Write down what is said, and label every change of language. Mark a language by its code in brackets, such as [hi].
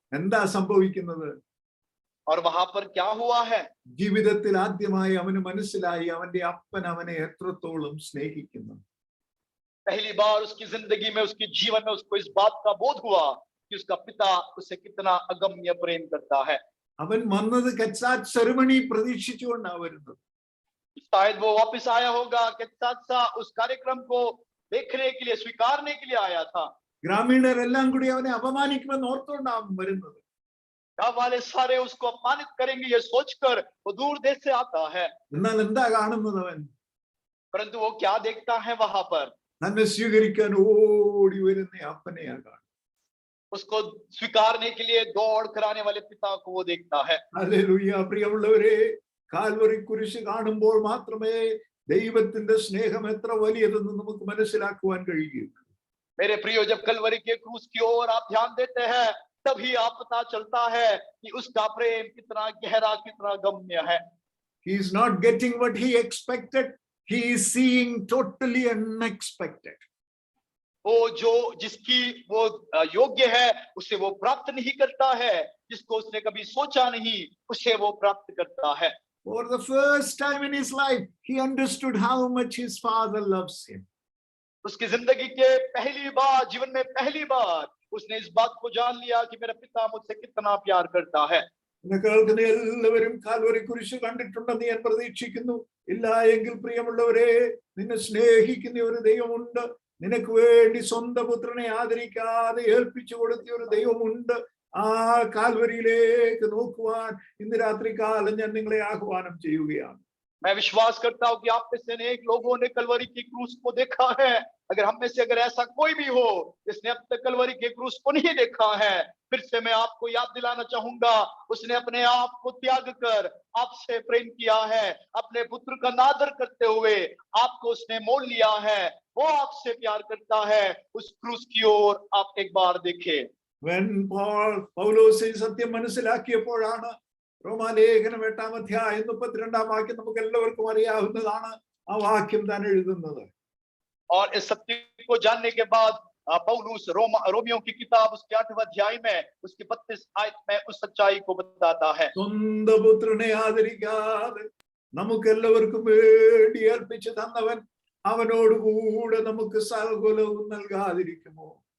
[ml] എന്താ സംഭവിക്കുന്നത്? [hi] और वहां पर क्या हुआ है? [ml] ജീവിതത്തിൽ ആദ്യമായി അവന് മനസ്സിലായി അവന്റെ അപ്പൻ അവനെ എത്രത്തോളം സ്നേഹിക്കുന്നു. [hi] पहली बार उसकी जिंदगी में, उसके जीवन में उसको इस बात का बोध हुआ कि उसका पिता उसे कितना अगम्य प्रेम करता है. [ml] അവൻ വന്നത് കെത്സാത്ത് സെറിമണി പ്രതീക്ഷിച്ചുകൊണ്ടാണ് വരുന്നത്. [hi] शायद वो वापस आया होगा कि उस कार्यक्रम को देखने के लिए, स्वीकारने के लिए आया था. [ml] ഗ്രാമീണരെല്ലാം കൂടി അവനെ അപമാനിക്കുമെന്ന് ഓർത്തുകൊണ്ടാണ് വരുന്നത്. [hi] गांव वाले सारे उसको अपमानित करेंगे ये सोचकर वो दूर देश से आता है. [ml] എന്നാൽ എന്താ കാണുന്നത്? അവൻ [hi] परंतु वो क्या देखता है वहां पर? [ml] തന്നെ സ്വീകരിക്കാൻ ഓടി വരുന്ന അപ്പനെയാ കാണുന്നത്. [hi] उसको स्वीकारने के लिए दौड़ कराने वाले पिता को वो देखता है. [ml] ഹല്ലേലൂയ. പ്രിയമുള്ളവരെ, കാൽവറി കുരിശ് കാണുമ്പോൾ മാത്രമേ ദൈവത്തിന്റെ സ്നേഹം എത്ര വലിയതെന്ന് നമുക്ക് മനസ്സിലാക്കുവാൻ കഴിയുകയുള്ളൂ. [hi] मेरे प्रियो, जब कलवरी के क्रूस की ओर आप ध्यान देते हैं तभी आप पता चलता है कि उसका प्रेम कितना गहरा, कितना गम्य है. [en] He is not getting what he expected. He is seeing totally unexpected. [hi] वो जो जिसकी वो योग्य है उसे वो प्राप्त नहीं करता है, जिसको उसने कभी सोचा नहीं उसे वो प्राप्त करता है. [en] For the first time in his life, he understood how much his father loves him. [hi] उसकी जिंदगी के पहली बार, जीवन में पहली बार उसने इस बात को जान लिया कि मेरा पिता मुझसे कितना प्यार करता है. [ml] കേൾക്കുന്ന എല്ലാവരും കാൽവറി കുരിശ് കണ്ടിട്ടുണ്ടെന്ന് ഞാൻ പ്രതീക്ഷിക്കുന്നു. ഇല്ല എങ്കിൽ പ്രിയമുള്ളവരെ, നിന്നെ സ്നേഹിക്കുന്ന ഒരു ദൈവമുണ്ട്. നിനക്ക് വേണ്ടി സ്വന്തം പുത്രനെ ആദരിക്കാതെ ഏൽപ്പിച്ചു കൊടുത്ത ഒരു ദൈവമുണ്ട്. ആ കാൽവരിയിലേക്ക് നോക്കുവാൻ ഇന്ന് രാത്രികാലം ഞാൻ നിങ്ങളെ ആഹ്വാനം ചെയ്യുകയാണ്. [hi] मैं विश्वास करता हूं कि आप में से अनेक लोगों ने कलवरी की क्रूस को देखा है. अगर हम में से अगर ऐसा कोई भी हो जिसने अब तक कलवरी के क्रूस को नहीं देखा है, फिर से मैं आपको याद दिलाना चाहूंगा, उसने अपने आप को त्याग कर आपसे प्रेम किया है. अपने पुत्र का नादर करते हुए आपको उसने मोल लिया है. वो आपसे प्यार करता है. उस क्रूस की ओर आप एक बार देखें. [ml] When പൗലോസ് ഈ സത്യം മനസ്സിലാക്കിയപ്പോഴാണ് റോമാലേഖനം 8-ാം അധ്യായം 32-ാം വാക്യം നമുക്ക് എല്ലാവർക്കും അറിയാവുന്നതാണ്. ആ വാക്യം താൻ എഴുതുന്നത്. [hi] और इस सत्य को जानने के बाद पौलुस रोमियो की किताब उसके 8वें अध्याय में उसकी 32 आयत में उस सच्चाई को बताता है. [ml] സ്വന്തം പുത്രനെ ആദരിക്കാതെ നമുക്ക് എല്ലാവർക്കും വേണ്ടി ഏൽപ്പിച്ചു തന്നവൻ അവനോടുകൂടെ നമുക്ക് സകലവും നൽകാതിരിക്കുമോ?